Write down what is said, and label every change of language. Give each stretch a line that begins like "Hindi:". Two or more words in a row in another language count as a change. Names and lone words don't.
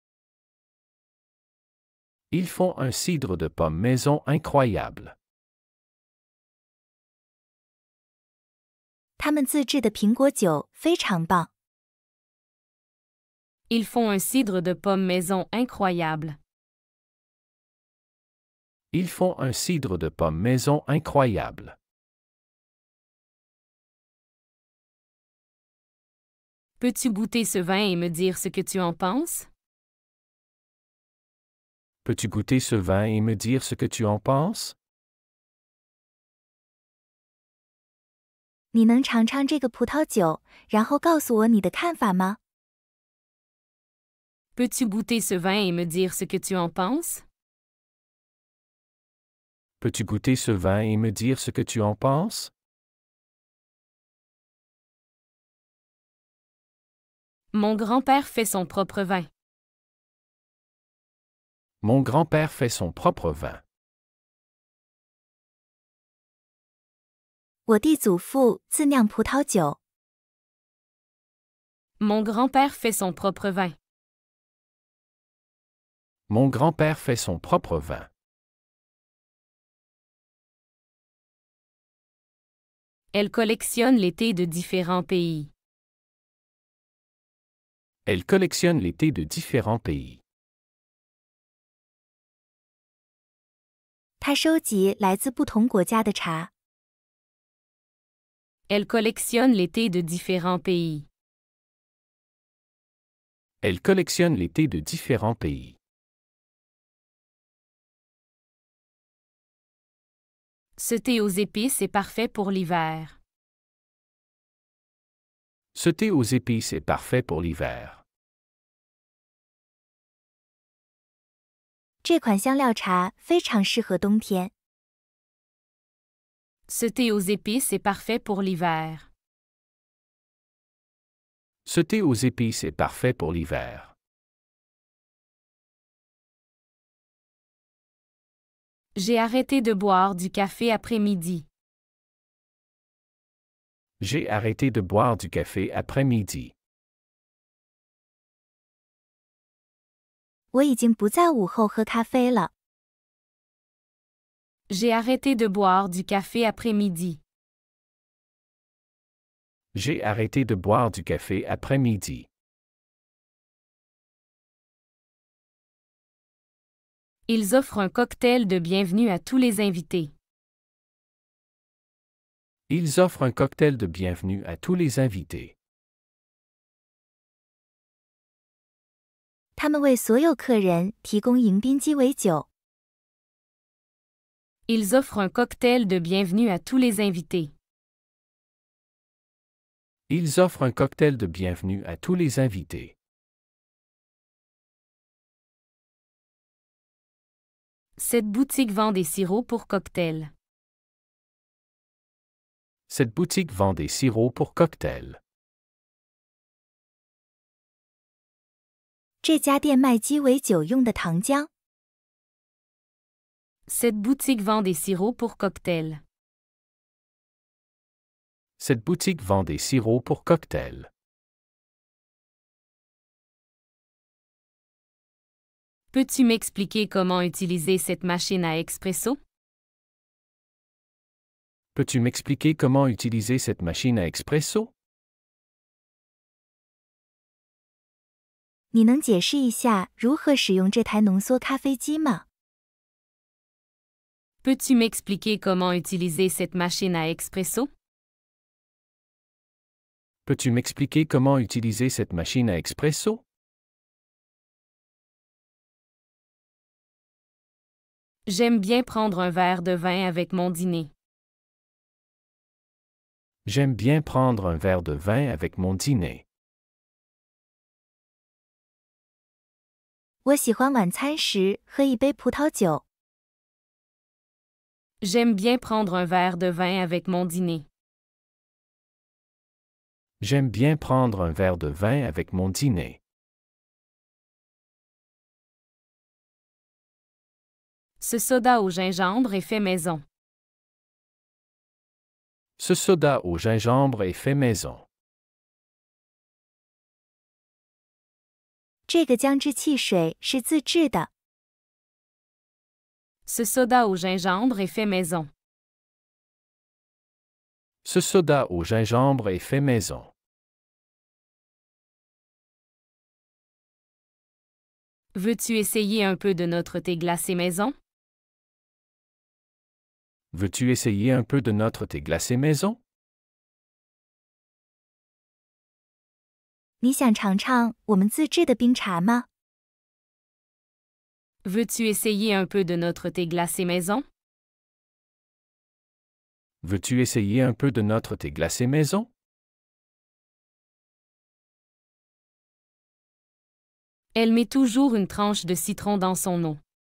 French: Ils font un cidre de pomme maison incroyable.
Chinese: 他们自制的苹果酒非常棒。
French: Ils font un cidre de pomme maison incroyable. Ils font un cidre de pomme maison incroyable. Peux-tu goûter ce vin et me dire ce que tu en penses? Peux-tu goûter ce vin et me dire ce que tu en penses?
Chinese: 你能尝尝这个葡萄酒，然后告诉我你的看法吗？
French: Peux-tu goûter ce vin et me dire ce que tu en penses? Peux-tu goûter ce vin et me dire ce que tu en penses? Mon grand-père fait son propre vin. Mon grand-père fait son propre vin.
Chinese: 我地祖父自酿葡萄酒。
French: Mon grand-père fait son propre vin. Mon grand-père fait son propre vin. Elle collectionne les thés de différents pays. Elle collectionne les thés de différents pays.
Chinese: 他收集来自不同国家的茶。
French: Elle collectionne les thés de différents pays. Elle collectionne les thés de différents pays. Ce thé aux épices est parfait pour l'hiver. Ce thé aux épices est parfait pour l'hiver.
Chinese: 这款香料茶非常适合冬天。
French: Ce thé aux épices est parfait pour l'hiver. Ce thé aux épices est parfait pour l'hiver. J'ai arrêté de boire du café après-midi. J'ai arrêté de boire du café après-midi.
Chinese: 我已经不在午后喝咖啡了。
French: J'ai arrêté de boire du café après-midi. J'ai arrêté de boire du café après-midi. Ils offrent un cocktail de bienvenue à tous les invités. Ils offrent un cocktail de bienvenue à tous les invités.
Chinese: 他们为所有客人提供迎宾鸡尾酒。
French: Ils offrent un cocktail de bienvenue à tous les invités. Ils offrent un cocktail de bienvenue à tous les invités. Cette boutique vend des sirops pour cocktails. Cette boutique vend des sirops pour cocktails.
Chinese: 这家店卖鸡尾酒用的糖浆。
French: Cette boutique vend des sirops pour cocktails. Cette boutique vend des sirops pour cocktails. Peux-tu m'expliquer comment utiliser cette machine à expresso? Peux-tu m'expliquer comment utiliser cette machine à expresso?
Chinese: 你能解释一下如何使用这台浓缩咖啡机吗？
French: Peux-tu m'expliquer comment utiliser cette machine à expresso? Peux-tu m'expliquer comment utiliser cette machine à expresso? J'aime bien prendre un verre de vin avec mon dîner. J'aime bien prendre un verre de vin avec mon dîner.
Chinese: 我喜欢晚餐时喝一杯葡萄酒。
French: J'aime bien prendre un verre de vin avec mon dîner. J'aime bien prendre un verre de vin avec mon dîner. Ce soda au gingembre est fait maison. Ce soda au gingembre est fait maison.
Chinese: 这个姜汁汽水是自制的。
French: Ce soda au gingembre est fait maison. Ce soda au gingembre est fait maison. Veux-tu essayer un peu de notre thé glacé maison? Veux-tu essayer un peu de notre thé glacé maison?
Chinese: 你想尝尝我们自制的冰茶吗？
French: Veux-tu essayer un peu de notre thé glacé maison? Veux-tu essayer un peu de notre thé glacé maison? Elle met toujours une tranche de citron dans son eau.